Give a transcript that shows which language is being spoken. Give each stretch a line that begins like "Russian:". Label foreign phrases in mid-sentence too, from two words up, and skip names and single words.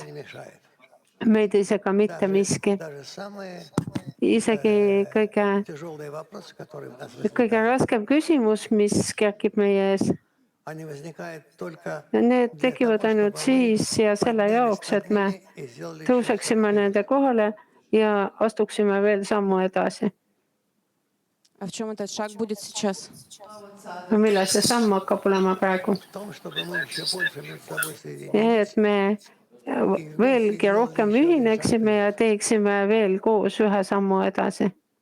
Estonian: Meid ei sega mitte miski. Isegi kõige raskem küsimus, mis kerkib meie ees, need tekivad ainult siis ja selle jaoks, et me tõuseksime nende kohale ja astuksime veel sammu edasi.
Russian: А в чем этот шаг будет сейчас?
Estonian: Millal see samm hakkab olema praegu? Et me veelgi rohkem ühineksime ja teeksime veel koos ühe sammu edasi.